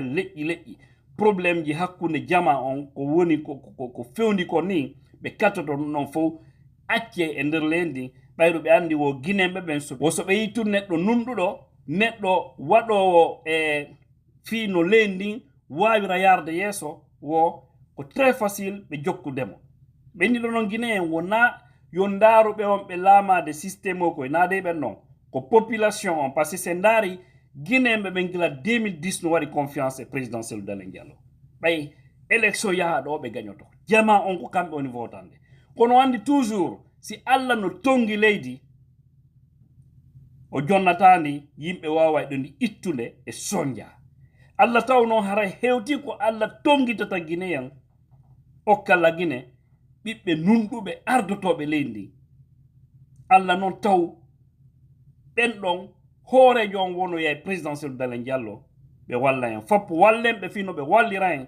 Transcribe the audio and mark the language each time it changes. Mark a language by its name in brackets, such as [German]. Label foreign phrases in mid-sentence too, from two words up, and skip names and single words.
[Fula] leƴƴi problème ji hakkunde jama on ko woni ko fewndi ko ni be katoto non fo acce e nder lendi bayro be andi wo guinembe ben so be yitu neddo nundudo neddo wadowo fi no lendi wawira yarde yeso wo ko très facile be jokkudemo be ndi non guinéen wona yo ndaru be on be lamade système ko na de ben non ko population on [French] passé c'est [Fula] ndari guinéen be ngila 2010 no wari confiance président Cellou Dalein Diallo bay élection ya do be gagnoto jama on ko kambe on votande kono andi toujours si Allah no tongi leydi o jonnatani yimbe wawa dondi ittunde e sonja Allah tawno hara hewti ko Allah tongitata guinéen o kala guiné bibbe nundube ardotobe leydi Allah non taw ben don hoore jon wono yay président Cellou Dalein Diallo be walla en fop wallembe fino be wallira en